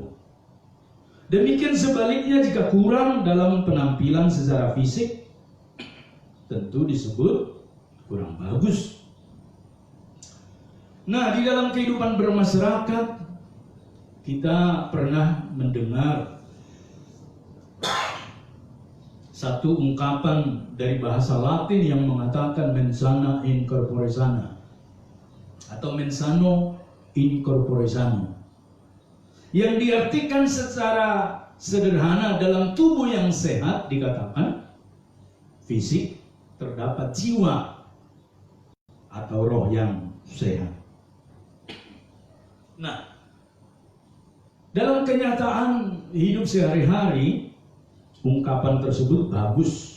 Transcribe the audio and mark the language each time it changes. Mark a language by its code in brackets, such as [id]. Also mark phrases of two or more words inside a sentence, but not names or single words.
[id] Demikian sebaliknya jika kurang dalam penampilan secara fisik, tentu disebut kurang bagus. Nah, di dalam kehidupan bermasyarakat, kita pernah mendengar satu ungkapan dari bahasa Latin yang mengatakan [la] mensana in corpore sana, [id] atau [la] mensano in corpore sano, [id] yang diartikan secara sederhana dalam tubuh yang sehat dikatakan fisik terdapat jiwa atau roh yang sehat. Nah, dalam kenyataan hidup sehari-hari, ungkapan tersebut bagus.